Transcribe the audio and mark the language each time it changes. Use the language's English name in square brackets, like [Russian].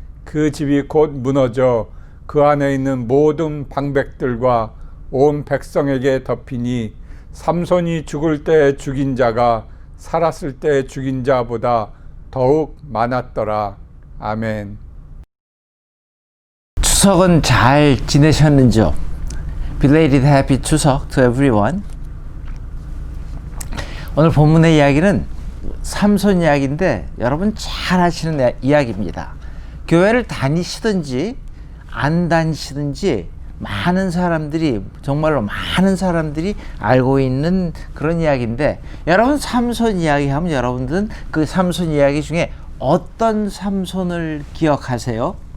[Korean] 그 집이 곧 무너져 그 안에 있는 모든 방백들과 온 백성에게 덮이니 삼손이 죽을 때 죽인 자가 살았을 때 죽인 자보다 더욱 많았더라. 아멘. 추석은 잘 지내셨는지요? [English] Belated Happy 추석 to everyone. [Korean] 오늘 본문의 이야기는 삼손 이야기인데 여러분 잘 아시는 이야기입니다. 교회를 다니시든지 안 다니시든지 많은 사람들이, 정말로 많은 사람들이 알고 있는 그런 이야기인데, 여러분 삼손 이야기하면 여러분들은 그 삼손 이야기 중에 어떤 삼손을 기억하세요?